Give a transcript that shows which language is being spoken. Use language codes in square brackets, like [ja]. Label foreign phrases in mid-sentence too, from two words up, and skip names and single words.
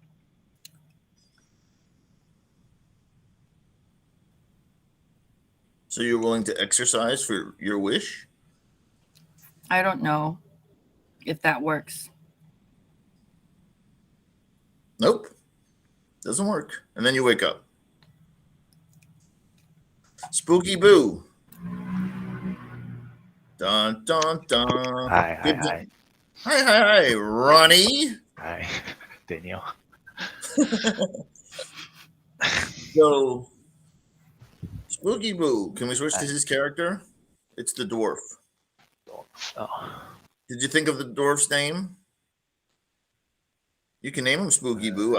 [en] So you're willing to exercise for your wish? I don't know if that works. Nope. Doesn't work. And then you wake up. Spooky Boo. Dun, dun, dun. Hi. Hi, Ronnie. Hi, Daniel. So, Spooky Boo. Can we switch to his character? It's the dwarf. Oh. Did you think of the dwarf's name? You can name him Spooky Boo.